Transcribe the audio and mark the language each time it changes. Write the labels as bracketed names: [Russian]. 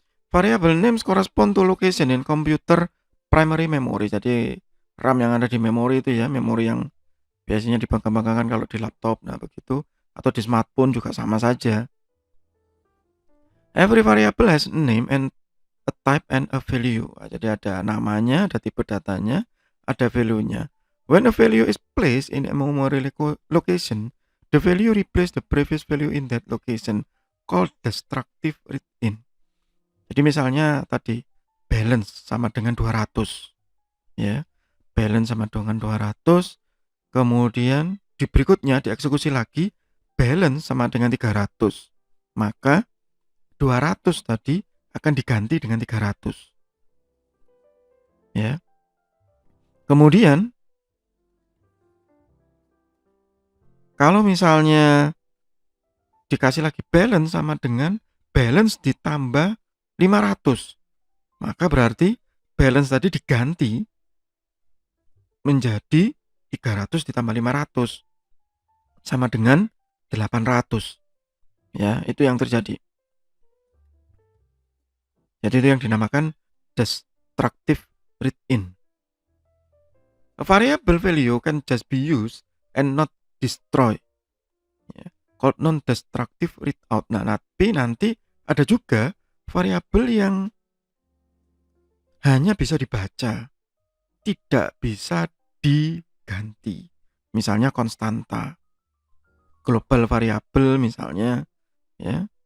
[English] Variable names correspond to location in computer primary memory. [Indonesian] Jadi RAM yang ada di memori itu ya, memori yang biasanya dibangga-banggakan kalau di laptop. Nah, begitu. Atau di smartphone juga sama saja. [English] Every variable has a name and a type and a value. [Indonesian] Nah, jadi ada namanya, ada tipe datanya, ada value-nya. [English] When a value is placed in a memory location, the value replace the previous value in that location, called destructive read-in. [Indonesian] Jadi misalnya tadi balance sama dengan 200. Ya. Balance sama dengan 200. Kemudian di berikutnya dieksekusi lagi balance sama dengan 300. Maka 200 tadi akan diganti dengan 300. Ya. Kemudian kalau misalnya dikasih lagi balance sama dengan balance ditambah 500. Maka berarti balance tadi diganti menjadi 300 ditambah 500 sama dengan 800. Ya, itu yang terjadi. Jadi itu yang dinamakan destructive read-in. [English] A variable value can just be used and not destroyed. Ya, called non-destructive read-out. [Indonesian] Nah, tapi nanti ada juga variabel yang hanya bisa dibaca, tidak bisa diganti. Misalnya konstanta, global variabel misalnya, ya.